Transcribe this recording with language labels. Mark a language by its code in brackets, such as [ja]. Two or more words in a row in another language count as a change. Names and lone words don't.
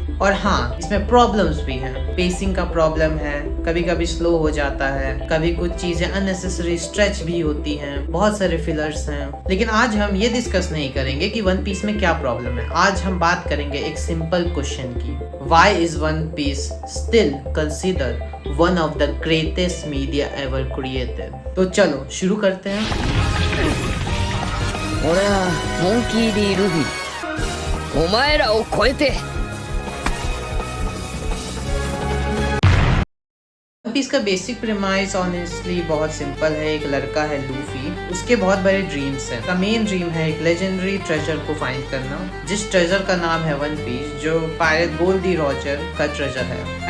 [hi] और हाँ, इसमें प्रॉब्लम्स भी हैं। पेसिंग का प्रॉब्लम है, कभी कभी स्लो हो जाता है, कभी कुछ चीजें [en] unnecessary stretch [hi] भी होती हैं, बहुत सारे फिलर्स हैं। लेकिन आज हम ये डिस्कस नहीं करेंगे कि वन पीस में क्या प्रॉब्लम है। आज हम बात करेंगे एक [en] simple question [hi] की, [en] Why is One Piece still considered one of the greatest media ever created. [hi] तो चलो शुरू करते हैं। [ja] 俺はモンキー D ルフィ、お前らを超えて [hi] वन पीस का [en] basic premise [hi] ऑनेस्टली बहुत सिंपल है। एक लड़का है लूफी, उसके बहुत बड़े ड्रीम्स हैं। उसका [en] main dream [hi] है एक [en] legendary treasure [hi] को फाइंड करना, जिस ट्रेजर का नाम है वन पीस, जो पायरेट गोल्डी रॉजर का ट्रेजर है।